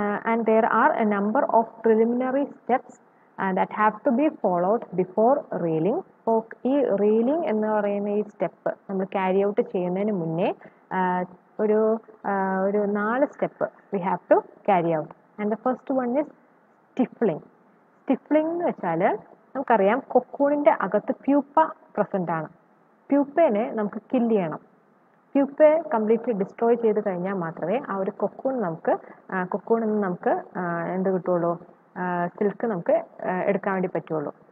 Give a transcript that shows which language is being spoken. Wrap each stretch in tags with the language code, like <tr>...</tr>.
<en>And there are a number of preliminary steps that have to be followed before reeling.</en> <ml>So, ഈ reeling എന്ന് പറയുന്ന ഈ step നമ്മൾ carry out ചെയ്യുന്നതിന് മുന്നേ ഒരു 4 step</ml> <en>we have to carry out. And the first one is stifling.</en> <ml>Stifling എന്ന് വെച്ചാൽ നമുക്കറിയാം കൊക്കൂണിൻ്റെ അകത്ത് പ്യൂപ്പ പ്രസൻ്റ് ആണ്. പ്യൂപ്പേനെ നമുക്ക് കില്ല് ചെയ്യണം. പ്യൂപ്പയെ കംപ്ലീറ്റ്ലി ഡിസ്ട്രോയ് ചെയ്ത് കഴിഞ്ഞാൽ മാത്രമേ ആ ഒരു കൊക്കൂണിൽ നിന്ന് നമുക്ക് എന്ത് കിട്ടുള്ളൂ, സിൽക്ക് നമുക്ക് എടുക്കാൻ വേണ്ടി പറ്റുള്ളൂ.</ml>